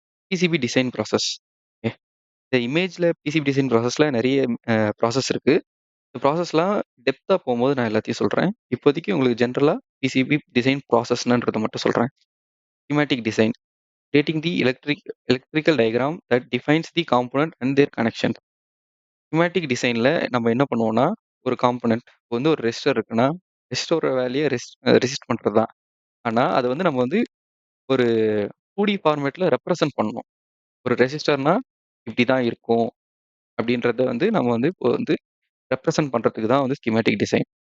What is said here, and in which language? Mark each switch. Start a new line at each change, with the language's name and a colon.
English: PCB design process. Okay.
Tamil: இந்த இமேஜ்ல PCB design ப்ராசஸ்ல நெறைய ப்ராசஸ் இருக்கு. இந்த ப்ராசஸ்லாம் டெப்த்தா போம்போது நான் எல்லாத்தையும் சொல்றேன். இப்போதைக்கு உங்களுக்கு ஜெனரலா பிசிபி டிசைன் ப்ராசஸ்ன்றத மட்டும் சொல்றேன்.
English: Schematic design. Stating the electrical diagram that defines the component and their connection.
Tamil: Schematic டிசைன்ல நம்ம என்ன பண்ணுவோம்னா, ஒரு காம்போனன்ட் இப்போ வந்து ஒரு ரெசிஸ்டர் இருக்குன்னா, ரெசிஸ்டரோட வேலையே ரெசிஸ்ட் பண்றது தான். ஆனா, அத வந்து நம்ம வந்து ஒரு 2டி ஃபார்மேட்ல ரெப்ரசன்ட் பண்ணணும். ஒரு ரெசிஸ்டர்னா இப்படி தான் இருக்கும் அப்படின்றத வந்து நம்ம வந்து இப்போ வந்து ரெப்ரசன்ட் பண்றதுக்கு தான் வந்து ஸ்கீமாட்டிக் டிசைன்.